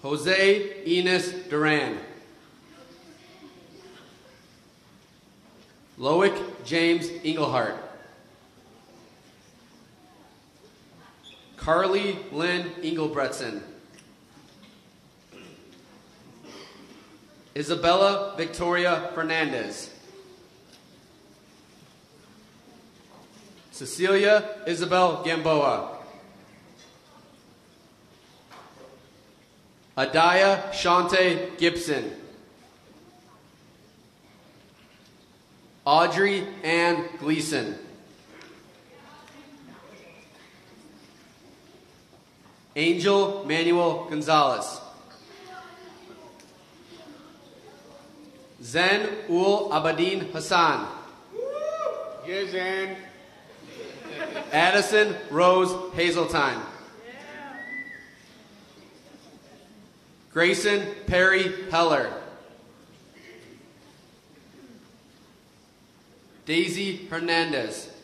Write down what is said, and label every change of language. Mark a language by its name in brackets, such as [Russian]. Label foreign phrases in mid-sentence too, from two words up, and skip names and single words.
[English] Jose Enos Duran. Loic James Englehart. Carly Lynn Engelbretson. Isabella Victoria Fernandez. Cecilia Isabel Gamboa. Adaya Shante Gibson. Audrey Ann Gleason. Angel Manuel Gonzalez. Zen Ul Abadin Hassan. Yeah, Zen. Addison Rose Hazeltine. Grayson Perry Heller. Daisy Hernandez.